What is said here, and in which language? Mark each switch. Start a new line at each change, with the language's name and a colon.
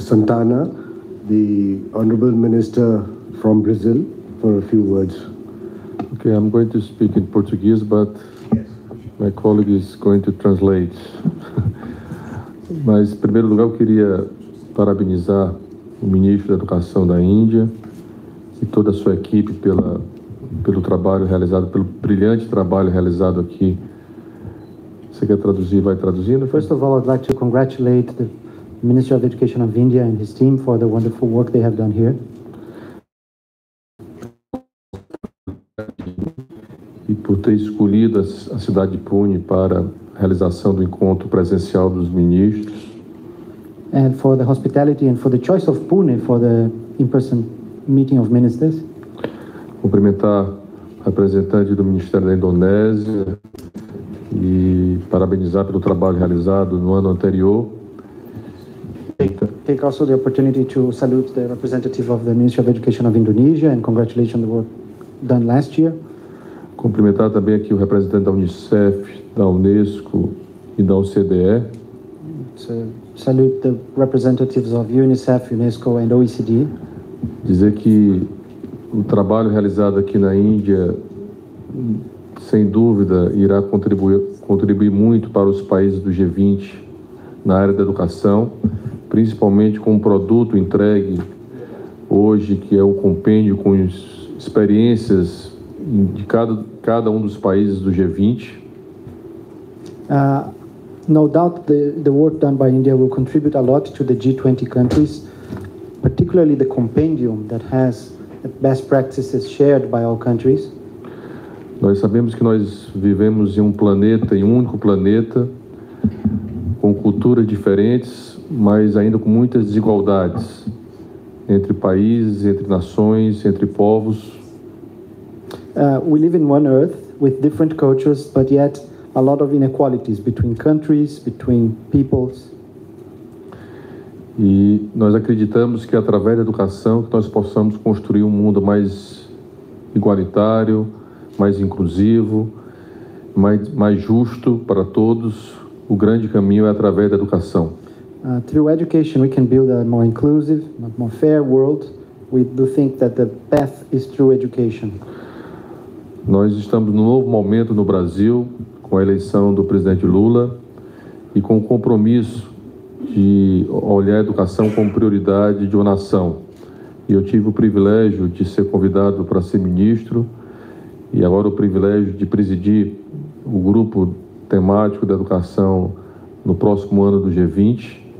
English: Santana, the Honorable Minister from Brazil, for a few words. Okay, I'm going to speak in Portuguese, but my colleague is going to translate.
Portuguese: Mas, em primeiro lugar, eu queria parabenizar o Ministro da Educação da Índia e toda a sua equipe pelo trabalho realizado, pelo brilhante trabalho realizado aqui. Você quer traduzir? Vai traduzindo?
English: First of all, I'd like to congratulate the Minister of Education of India and his team for the wonderful work they have done here.
Portuguese: E por ter escolhido a cidade de Pune para a realização do encontro presencial dos ministros.
English: And for the hospitality and for the choice of Pune for the in-person meeting of ministers.
Portuguese: Cumprimentar o representante do Ministério da Indonésia e parabenizar pelo trabalho realizado no ano anterior.
English: Take also the opportunity to salute the representative of the Ministry of Education of Indonesia and congratulations on the work done last year.
Portuguese: Cumprimentar também aqui o representante da Unicef, da Unesco e da OCDE.
English: So, salute the representatives of UNICEF, UNESCO and OECD.
Portuguese: Dizer que o trabalho realizado aqui na Índia, sem dúvida, irá contribuir muito para os países do G20 na área da educação, principalmente com um produto entregue hoje, que é um compêndio com experiências de cada um dos países do G20.
English: No doubt the work done by India will contribute a lot to the G20 countries, particularly the compendium that has the best practices shared by all countries.
Portuguese: Nós sabemos que nós vivemos em um único planeta, com culturas diferentes, mas ainda com muitas desigualdades entre países, entre nações, entre povos.
English: We live in one earth with different cultures, but yet a lot of inequalities between countries, between peoples.
Portuguese: E nós acreditamos que através da educação que nós possamos construir um mundo mais igualitário, mais inclusivo, mais justo para todos. O grande caminho é através da educação.
English: Through education we can build a more inclusive, more fair world. We do think that the path is through education.
Portuguese: Nós estamos num novo momento no Brasil, com a eleição do presidente Lula e com o compromisso de olhar a educação como prioridade de uma nação. E eu tive o privilégio de ser convidado para ser ministro e agora o privilégio de presidir o grupo temático da educação no próximo ano do G20.